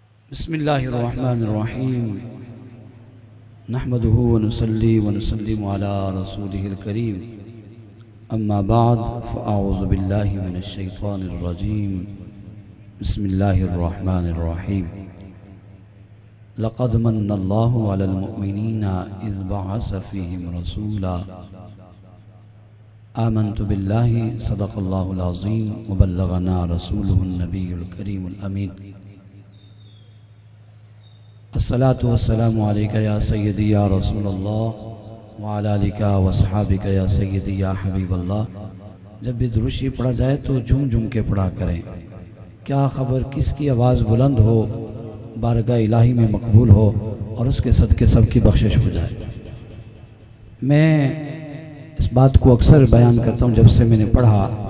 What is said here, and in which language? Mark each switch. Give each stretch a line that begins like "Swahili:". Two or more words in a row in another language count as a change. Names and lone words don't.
Arabic: بسم الله الرحمن الرحيم نحمده ونصلي ونسلم على رسوله الكريم أما بعد فأعوذ بالله من الشيطان الرجيم بسم الله الرحمن الرحيم لقد من الله على المؤمنين إذ بعث فيهم رسولا آمنت بالله صدق الله العظيم وبلغنا رسوله النبي الكريم الأمين الصلاة والسلام عليك يا سيدي يا رسول الله وعلى آلك وأصحابك يا سيدي يا حبيب الله.
Urdu: جب بھی درود شریف پڑھا جائے تو جھوم جھوم کے پڑھا کریں. کیا خبر کس کی آواز بلند ہو، بارگاہ الٰہی میں مقبول ہو اور اس کے صدقے سب کی بخشش ہو جائے. میں اس بات کو اکثر بیان کرتا ہوں جب سے میں نے پڑھا.